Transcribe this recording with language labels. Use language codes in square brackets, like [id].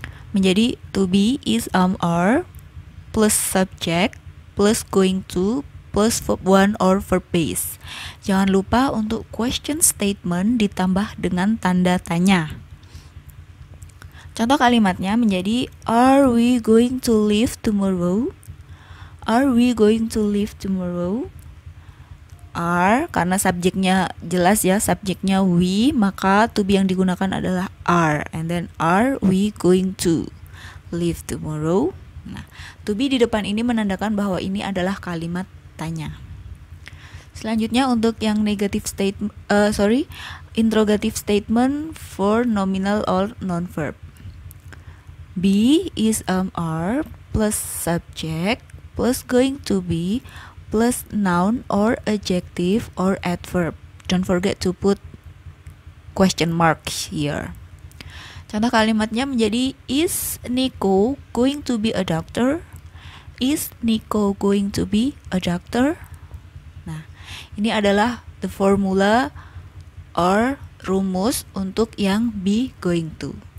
[en] Menjadi to be is are plus subject plus going to plus verb one or verb base. [id] Jangan lupa untuk [en] question statement [id] ditambah dengan tanda tanya. Contoh kalimatnya menjadi [en] are we going to leave tomorrow? Are we going to leave tomorrow? [id] Are, karena subjeknya jelas ya, subjeknya we, maka to be yang digunakan adalah are. [en] And then are we going to leave tomorrow? [id] Nah, to be di depan ini menandakan bahwa ini adalah kalimat tanya. Selanjutnya untuk yang [en] negative statement, interrogative statement for nominal or non-verb. Be is are plus subject plus going to be plus noun or adjective or adverb. Don't forget to put question marks here. [id] Contoh kalimatnya menjadi [en] is Nico going to be a doctor? Is Nico going to be a doctor? [id] Nah, ini adalah [en] the formula or [id] rumus untuk yang [en] be going to.